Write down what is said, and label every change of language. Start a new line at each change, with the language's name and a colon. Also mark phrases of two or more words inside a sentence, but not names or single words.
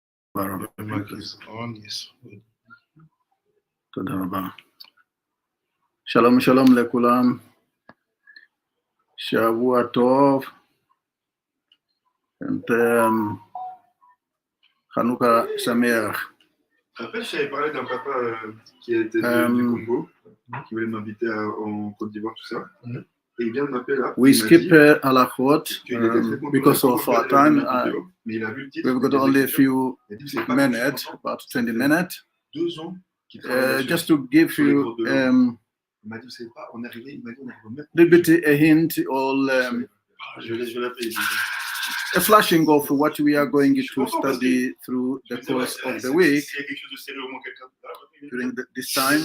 English: The mic is on, yes.
Hebrew: תודה רבה. שלום לכולם. שבוע טוב. חנוכה שמח.
French: Après, j'avais parlé d'un papa qui était du Congo, qui voulait m'inviter en Côte d'Ivoire, tout ça. Et il vient de m'appeler là.
English: We skip halachot because of our time. We've got only a few minutes, about 20 minutes. Just to give you a hint or a flashing of what we are going to study through the course of the week during this time.